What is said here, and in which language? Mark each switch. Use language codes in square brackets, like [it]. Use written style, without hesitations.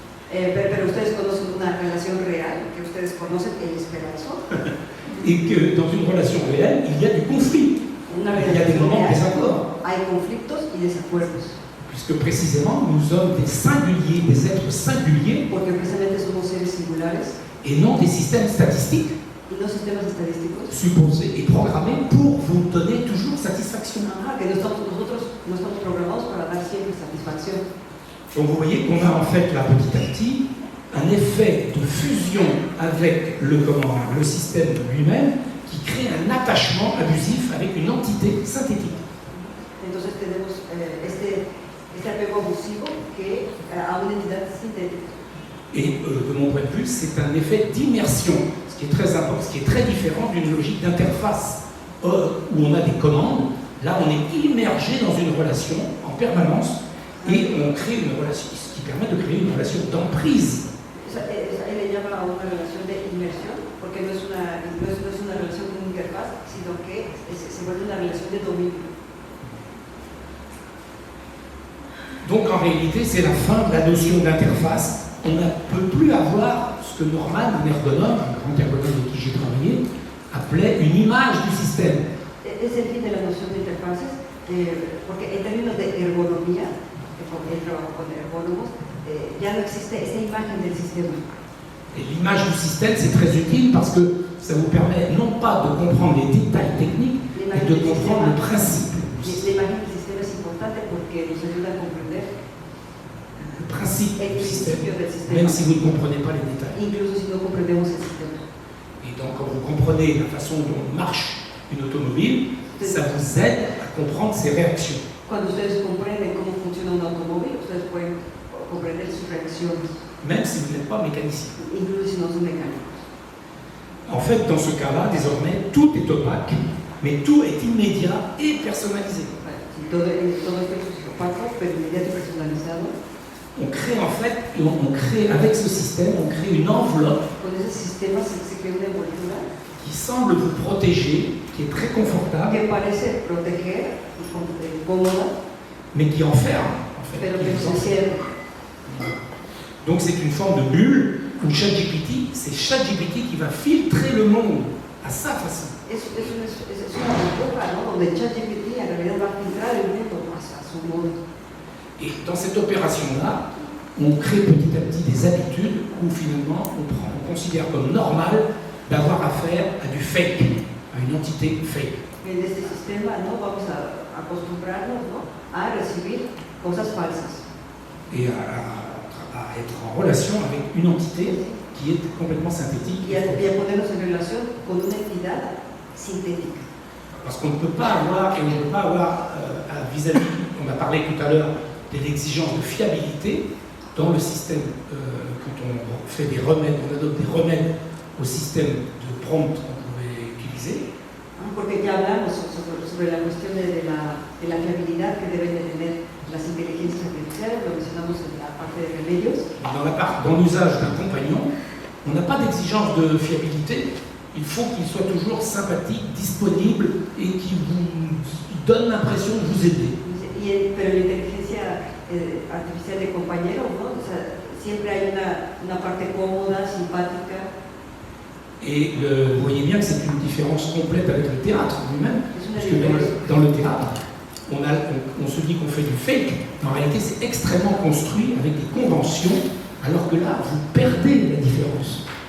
[es] Pero ustedes conocen una relación real, que ustedes conocen el esperanzo. [fr] Et que dans une relation réelle, il y a du conflit. Il y a des moments de désaccord. [es] Hay conflictos y desacuerdos. [fr] Puisque précisément, nous sommes des singuliers, des êtres singuliers. [es] Porque precisamente somos seres singulares. [fr] Et non des systèmes statistiques. [es] Y no sistemas estadísticos. [fr] Supposés et programmés pour vous donner toujours satisfaction. [es] Que nosotros no estamos programados para dar siempre satisfacción. [fr] Donc vous voyez qu'on a en fait là petit à petit un effet de fusion avec le système lui-même qui crée un attachement abusif avec une entité synthétique. [es] Entonces tenemos este apego abusivo que a una entidad sintética. [fr] Et de mon point de vue, c'est un effet d'immersion, ce qui est très important, ce qui est très différent d'une logique d'interface où on a des commandes. Là, on est immergé dans une relation en permanence. Et on crée une relation, ce qui permet de créer une relation d'emprise. [es] Él le llama a una relación de inmersión, porque no es una relación con interfaz, sino que se vuelve una relación de dominio. [fr] Donc en réalité, c'est la fin de la notion d'interface. On ne peut plus avoir ce que Norman, un ergonome, un grand ergonome avec qui j'ai travaillé, appelait une image du système. [es] Es el fin de la noción de interfaces, porque en términos de ergonomía, el trabajo con ergónomos, ya no existe esa imagen del sistema. [fr] Et l'image du système, c'est très utile parce que ça vous permet non pas de comprendre les détails techniques, mais de comprendre le principe. [es] L'imagen del sistema es importante porque nos ayuda a comprender [fr] Le principe [es] el [fr] du système, [es] principio del sistema, [fr] même si vous ne comprenez pas les détails. [es] incluso si no comprendemos el sistema. [fr] Et donc, quand vous comprenez la façon dont marche une automobile, ça vous aide à comprendre ses réactions. [es] Cuando ustedes comprenden cómo funciona un automóvil, ustedes pueden comprender sus reacciones, [fr] Même si vous n'êtes pas mécanicien. [es] incluso si no son mecánicos. [fr] En fait, dans ce cas-là, désormais, tout est opaque, mais tout est immédiat et personnalisé. [es] Si todo esto es opaco, pero inmediato y personalizado, [fr] On crée en fait, avec ce système, on crée une enveloppe [es] con ese sistema se crea una envoltura [fr] qui semble vous protéger, qui est très confortable, [es] que parece proteger y cómoda, [fr] mais qui enferme. En fait, [es] pero [fr] qui [es] que [fr] vous [es] se [fr] enferme. [es] cierra. [fr] Donc c'est une forme de bulle où ChatGPT, c'est ChatGPT qui va filtrer le monde à sa façon. [es] Es una burbuja, ¿no? Donde ChatGPT en realidad va a filtrar el mundo a su modo. [fr] Et dans cette opération-là, on crée petit à petit des habitudes où finalement on considère comme normal d'avoir affaire à du fake, à une entité fake. [es] En este sistema, ¿no? Vamos a acostumbrarnos, ¿no? A recibir cosas falsas [fr] Et à être en relation avec une entité qui est complètement synthétique. [es] y a ponernos en relación con una entidad sintética. [fr] Parce qu'on ne peut pas avoir, et on ne peut pas avoir vis-à-vis, on a parlé tout à l'heure de l'exigence de fiabilité dans le système, quand on fait des remèdes, on adopte des remèdes au système de prompt qu'on pouvait utiliser. [es] Porque ya hablamos sobre la cuestión de la fiabilidad que deben de tener las inteligencias artificiales, lo mencionamos en la parte de remedios. [fr] Dans l'usage d'un compagnon, on n'a pas d'exigence de fiabilité, il faut qu'il soit toujours sympathique, disponible et qu'il vous donne l'impression de vous aider. [es] Pero la inteligencia artificial de compañero, ¿no? O sea, siempre hay una parte cómoda, simpática. [fr] Et vous voyez bien que c'est une différence complète avec le théâtre lui-même, parce que dans le théâtre, on se dit qu'on fait du fake, mais en réalité c'est extrêmement construit avec des conventions, alors que là, vous perdez la différence.